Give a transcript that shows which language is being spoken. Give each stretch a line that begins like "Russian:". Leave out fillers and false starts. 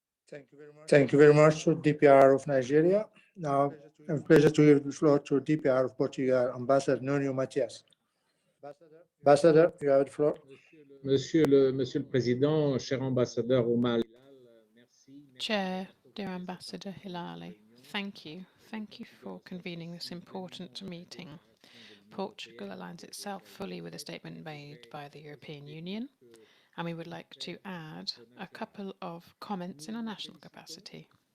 English: Thank you very much to DPR of Nigeria. Now, I have a pleasure to give the floor to DPR of Portugal, Ambassador Nuno Matias. Ambassador, you have the floor.
French: Monsieur le Président, cher ambassadeur Omar.
English: Chair, dear Ambassador Hilali, thank you. Thank you for convening this important meeting. Portugal aligns itself fully with the statement made by the European Union, and we would like to add a couple of comments in our national capacity.